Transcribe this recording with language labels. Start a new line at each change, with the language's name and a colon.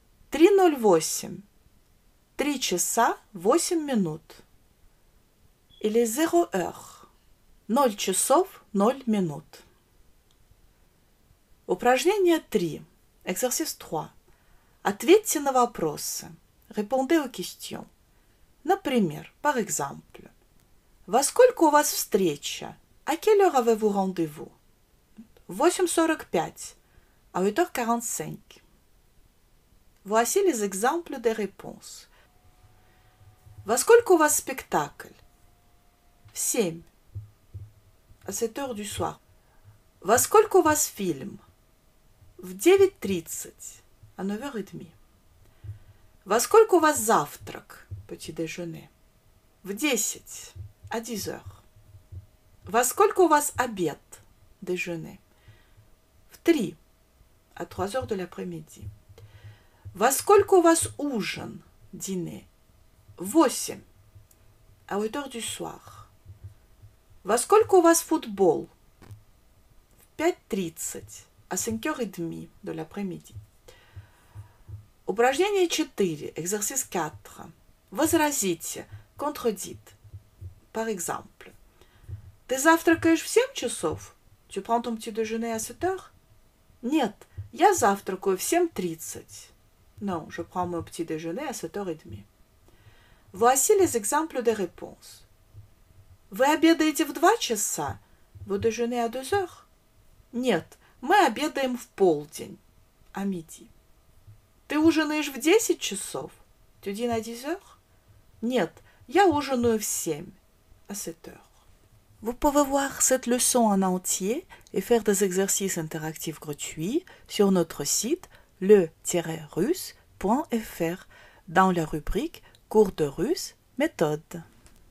Russian: 3:08. 3 часа 8 минут.
French: Il est 0h.
Russian: 0 часов 0 минут. Упражнение 3.
French: Exercice 3.
Russian: Ответьте на вопросы.
French: Répondez aux questions.
Russian: Например,
French: par exemple.
Russian: Во сколько у вас встреча?
French: À quelle heure avez-vous rendez-vous? 8:45. À 8h45. Voici les exemples des réponses.
Russian: Во сколько у вас спектакль? В 7.
French: À 7 heures du soir.
Russian: Во сколько у вас фильм? В 9:30.
French: À 9h30.
Russian: Во сколько у вас завтрак?
French: Petit déjeuner.
Russian: В 10.
French: À 10h.
Russian: Во сколько у вас обед?
French: Déjeuner.
Russian: В 3.
French: À 3h de l'après-midi.
Russian: Во сколько у вас ужин?
French: Dîner.
Russian: В 8.
French: À 8h du soir.
Russian: Во сколько у вас футбол? В 5:30.
French: À 5h30 de l'après-midi.
Russian: Упражнение 4,
French: exercice 4.
Russian: Возразите,
French: contredite. Par exemple,
Russian: ты завтракаешь в 7 часов?
French: Tu prends ton petit déjeuner à 7 heures?
Russian: Нет, я завтракаю в 7:30.
French: Non, je prends mon petit déjeuner à 7h30. Voici les exemples des réponses.
Russian: Вы обедаете в 2 часа?
French: Vous déjeunez à 2 heures?
Russian: Нет, мы обедаем в полдень,
French: à midi.
Russian: Ты ужинаешь в 10 часов?
French: Tu dînes à 10 heures?
Russian: Нет, я ужинаю в 7,
French: à 7 heures. Vous pouvez voir cette leçon en entier et faire des exercices interactifs gratuits sur notre site le-russe.fr dans la rubrique Cours de russe méthode.